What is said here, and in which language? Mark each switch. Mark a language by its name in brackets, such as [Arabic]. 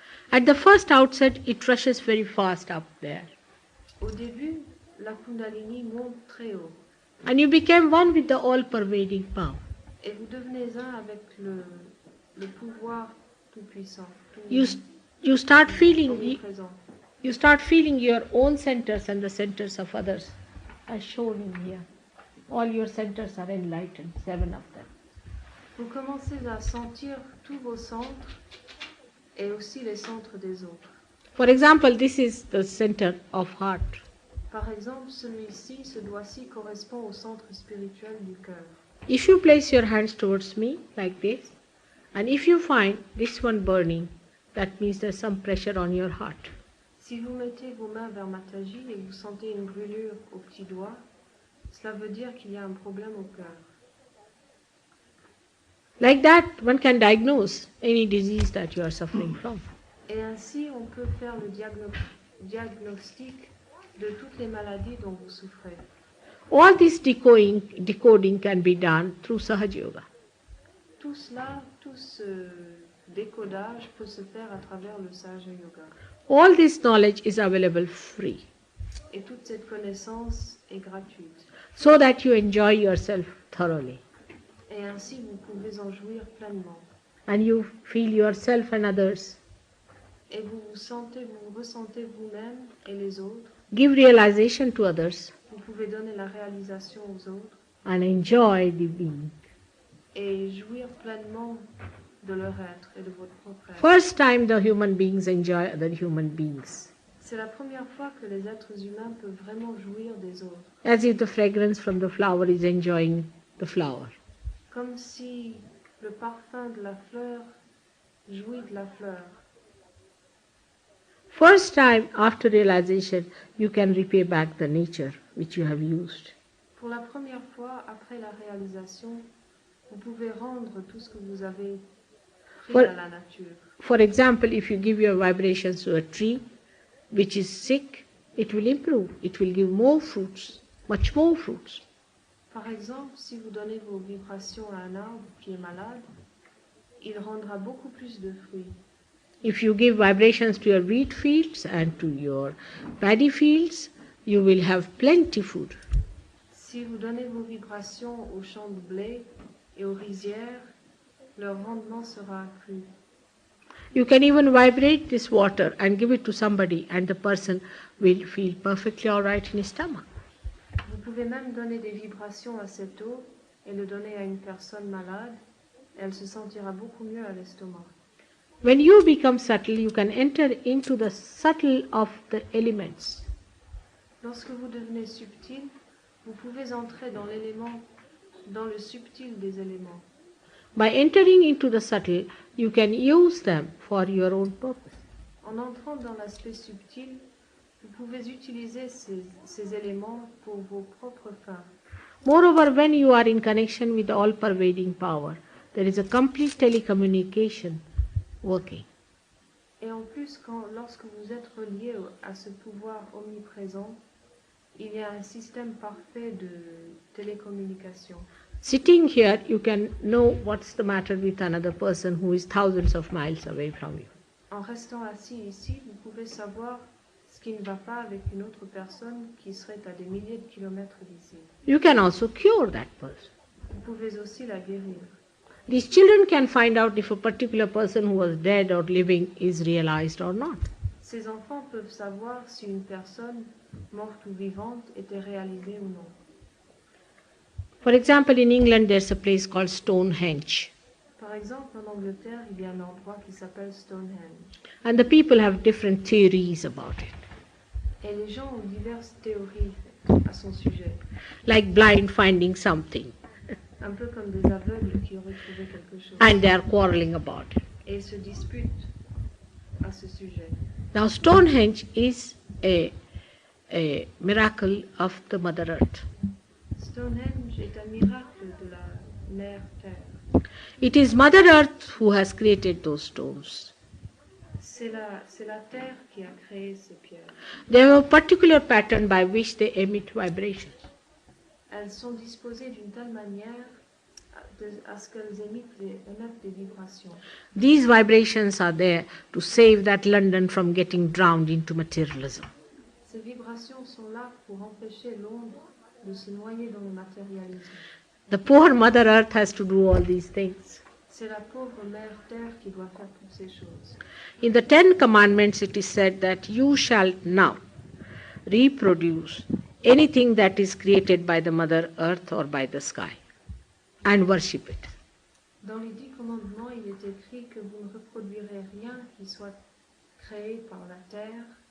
[English] At the first outset, it rushes very fast up there. [French] Au début, la Kundalini monte très haut. [English] And you became one with the all-pervading power. [French] Et vous devenez un avec le pouvoir tout-puissant. [English] You start feeling [French] Omniprésent. [English] you start feeling your own centers and the centers of others, as shown in here. All your centers are enlightened, 7 of them. [French] Vous commencez à sentir tous vos centres et aussi les centres des autres. [English] For example, this is the center of heart. [French] Par exemple, celui-ci, ce doigt-ci correspond au centre spirituel du cœur. [English] If you place your hands towards me like this, and if you find this one burning, that means there's some pressure on your heart. [French] Si vous mettez vos mains vers Mataji et que vous sentez une brûlure au petit doigt, cela veut dire qu'il y a un problème au cœur. [English] Like that, one can diagnose any disease that you are suffering from. [French] Et ainsi, on peut faire le diagnostic de toutes les maladies dont vous souffrez. [English] All this decoding can be done through SahajaYoga. [French] Tout cela, tout ce décodage peut se faire à travers le SahajaYoga. [English] All this knowledge is available free, [French] Et toute cette connaissance est gratuite. [English] so that you enjoy yourself thoroughly. [French] Et ainsi, vous pouvez en jouir pleinement. [English] And you feel yourself and others [French] Et vous ressentez vous-même et les autres [English] give realization to others, [French] vous pouvez donner la réalisation aux autres [English] and enjoy the being. [French] et jouir pleinement de leur être et de votre propre être. [English] First time the human beings enjoy other human beings, [French] C'est la première fois que les êtres humains peuvent vraiment jouir des autres, [English] as if the fragrance from the flower is enjoying the flower. [French] comme si le parfum de la fleur jouit de la fleur. [English] First time after realization, you can repay back the nature which you have used. [French] Pour la première fois après la réalisation, vous pouvez rendre tout ce que vous avez pris [English] For- [French] à la nature. [English] For example, if you give your vibrations to a tree which is sick, it will improve. It will give more fruits, much more fruits. [French] Par exemple, si vous donnez vos vibrations à un arbre qui est malade, il rendra beaucoup plus de fruits. [English] If you give vibrations to your wheat fields and to your paddy fields, you will have plenty food. [French] Si vous donnez vos vibrations aux champs de blé et aux rizières, leur rendement sera accru. [English] You can even vibrate this water and give it to somebody, and the person will feel perfectly all right in his stomach. [French] Vous pouvez même donner des vibrations à cette eau et le donner à une personne malade, et elle se sentira beaucoup mieux à l'estomac. [English] When you become subtle, you can enter into the subtle of the elements. [French] Lorsque vous devenez subtil, vous pouvez entrer dans l'élément, dans le subtil des éléments. [English] By entering into the subtle, you can use them for your own purpose. [French] En entrant dans l'aspect subtil, vous pouvez utiliser ces éléments pour vos propres fins. [English] Moreover, when you are in connection with the all-pervading power, there is a complete telecommunication working. [French] Et en plus, lorsque vous êtes relié à ce pouvoir omniprésent, il y a un système parfait de télécommunication. [English] Sitting here, you can know what's the matter with another person who is thousands of miles away from you. [French] En restant assis ici, vous pouvez savoir ce qui ne va pas avec une autre personne qui serait à des milliers de kilomètres d'ici. [English] You can also cure that person. [French] Vous pouvez aussi la guérir. [English] These children can find out if a particular person who was dead or living is realized or not. [French] Ces enfants peuvent savoir si une personne, morte ou vivante, était réalisée ou non. [English] For example, in England, there's a place called Stonehenge, [French] Par exemple, en Angleterre, il y a un endroit qui s'appelle Stonehenge. [English] and the people have different theories about it, [French] Et les gens ont diverses théories à son sujet. [English] like blind finding something, [French] Un peu comme des aveugles qui auraient trouvé quelque chose. [English] and they are quarreling about it. [French] Et ils se disputent à ce sujet. [English] Now, Stonehenge is a miracle of the Mother Earth. [French] Stonehenge est un miracle de la mère Terre. [English] It is Mother Earth who has created those stones. [French] C'est la Terre qui a créé ces pierres. [English] They have a particular pattern by which they emit vibrations. [French] Elles sont disposées d'une telle manière à ce qu'elles émettent des vibrations. [English] These vibrations are there to save that London from getting drowned into materialism. [French] Ces vibrations sont là pour empêcher Londres de se noyer dans le matérialisme. [English] The poor Mother Earth has to do all these things. [French] C'est la pauvre mère Terre qui doit faire toutes ces choses. [English] In the 10 Commandments, it is said that you shall now reproduce anything that is created by the Mother Earth or by the sky and worship it. [French] Dans les 10 commandements, il est écrit que vous ne reproduirez rien qui soit créé par la terre,